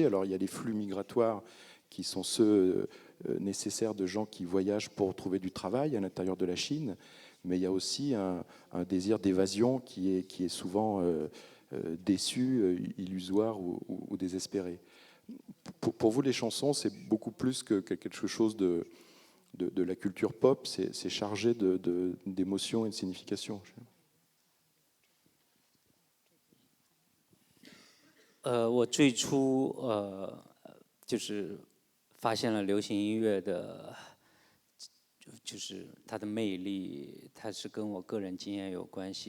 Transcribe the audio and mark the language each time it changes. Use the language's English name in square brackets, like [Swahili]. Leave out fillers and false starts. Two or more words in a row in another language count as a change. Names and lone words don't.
[French] Alors il y a les flux migratoires qui sont ceux nécessaires de gens qui voyagent pour trouver du travail à l'intérieur de la Chine, mais il y a aussi un désir d'évasion qui est souvent déçu, illusoire ou désespéré. Pour vous, les chansons, c'est beaucoup plus que quelque chose de la culture pop, c'est chargé d'émotions et de signification. [Chinese] 我最初就是发现了流行音乐的，就是它的魅力，它是跟我个人经验有关系。